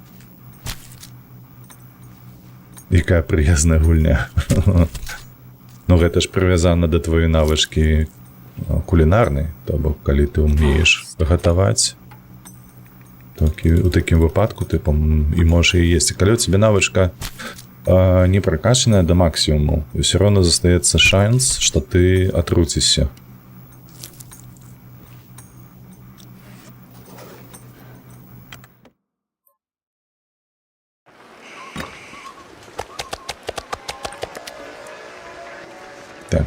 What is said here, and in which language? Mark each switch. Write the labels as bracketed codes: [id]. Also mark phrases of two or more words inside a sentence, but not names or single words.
[be] Якая прыязная гульня. Ну, Ну, гэта ж прывязана да твоёй навычкі кулінарнай, то бок калі ты ўмееш гатаваць, толькі ў такім выпадку ты і можаш і есці. Калі у тебе навычка не прокачанная до максимуму, [ru] все равно [be] застаецца шанс, что ты отруцишься. Так.